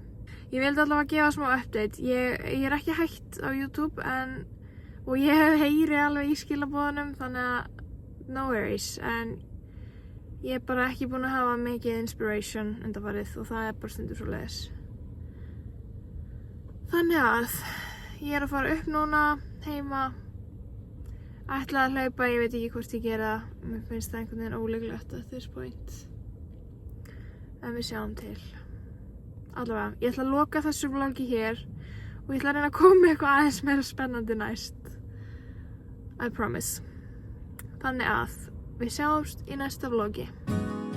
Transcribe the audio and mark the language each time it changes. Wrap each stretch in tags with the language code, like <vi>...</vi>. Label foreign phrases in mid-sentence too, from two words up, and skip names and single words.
<is>Ég vildi allavega að gefa smá update. Ég er ekki hætt á YouTube, og ég heyri alveg í skilaboðunum, þannig að</is> <en>no worries,</en> <is>en ég er bara ekki búin að hafa mikið inspiration undanfarið og það er bara stundur svoleiðis. Þannig að ég er að fara upp núna heima, ætla að hlaupa, ég veit ekki hvort ég gera það. Mér finnst það einhvern veginn ólíklegt</is> <en>at this point.</en> <is>En við sjáum til. Allavega, ég ætla að loka þessu vlogi hér og ég ætla að reyna að koma með eitthvað aðeins meira spennandi næst.</is> <en>I promise.</en> <is>Þannig að við sjáumst í næsta vlogi.</is>